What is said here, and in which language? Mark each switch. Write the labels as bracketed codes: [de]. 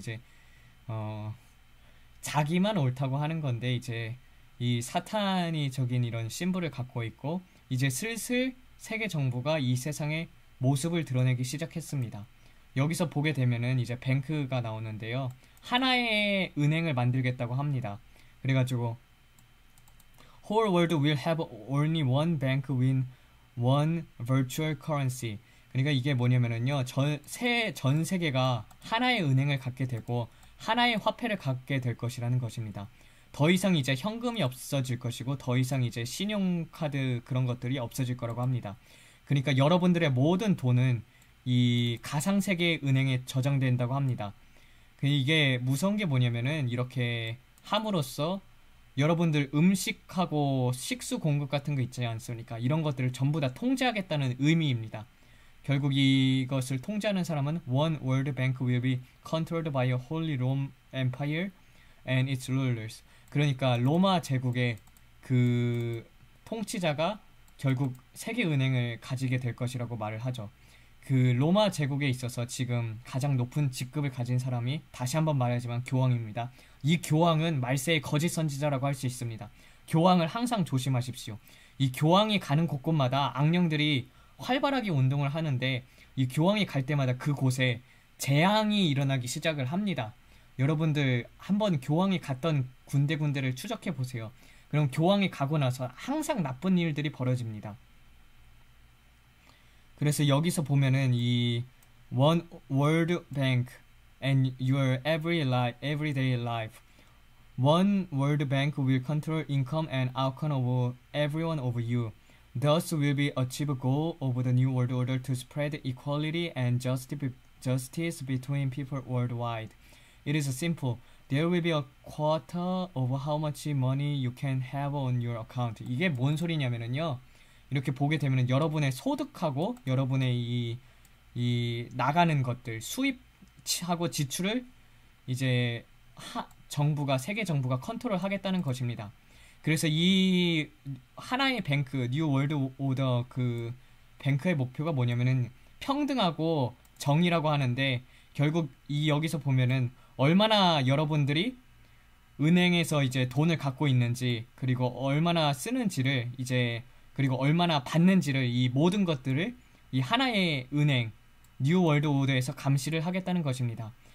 [ko] 이제 자기만 옳다고 하는 건데 이제 이 사탄이 적인 이런 심볼을 갖고 있고 이제 슬슬 세계 정부가 이 세상에 모습을 드러내기 시작했습니다. 여기서 보게 되면은 이제 뱅크가 나오는데요. 하나의 은행을 만들겠다고 합니다. 그래가지고 [en] Whole world will have only one bank with one virtual currency. [ko] 그러니까 이게 뭐냐면은요. 전 세계가 하나의 은행을 갖게 되고 하나의 화폐를 갖게 될 것이라는 것입니다. 더 이상 이제 현금이 없어질 것이고 더 이상 이제 신용카드 그런 것들이 없어질 거라고 합니다. 그러니까 여러분들의 모든 돈은 이 가상세계 은행에 저장된다고 합니다. 이게 무서운 게 뭐냐면은 이렇게 함으로써 여러분들 음식하고 식수 공급 같은 거 있지 않습니까? 이런 것들을 전부 다 통제하겠다는 의미입니다. 결국 이것을 통제하는 사람은 [en] One World Bank will be controlled by a Holy Rome Empire and its rulers. [ko] 그러니까 로마 제국의 그 통치자가 결국 세계은행을 가지게 될 것이라고 말을 하죠. 그 로마 제국에 있어서 지금 가장 높은 직급을 가진 사람이 다시 한번 말하지만 교황입니다. 이 교황은 말세의 거짓 선지자라고 할 수 있습니다. 교황을 항상 조심하십시오. 이 교황이 가는 곳곳마다 악령들이 활발하게 운동을 하는데 이 교황이 갈 때마다 그곳에 재앙이 일어나기 시작을 합니다. 여러분들 한번 교황이 갔던 군데군데를 추적해 보세요. 그럼 교황이 가고 나서 항상 나쁜 일들이 벌어집니다. 그래서 여기서 보면은 이 [en] One World Bank and your everyday life. One World Bank will control income and outcome of everyone over you. Thus will be achieved goal of the new world order to spread equality and justice between people worldwide. It is simple. There will be a quarter of how much money you can have on your account. [ko] 이게 뭔 소리냐면은요. 이렇게 보게 되면 여러분의 소득하고 여러분의 이 이 나가는 것들 수입하고 지출을 이제 정부가 세계 정부가 컨트롤하겠다는 것입니다. 그래서 이 하나의 뱅크 뉴 월드 오더 그 뱅크의 목표가 뭐냐면은 평등하고 정의라고 하는데 결국 이 여기서 보면은 얼마나 여러분들이 은행에서 이제 돈을 갖고 있는지 그리고 얼마나 쓰는지를 이제 그리고 얼마나 받는지를 이 모든 것들을 이 하나의 은행 뉴 월드 오더에서 감시를 하겠다는 것입니다.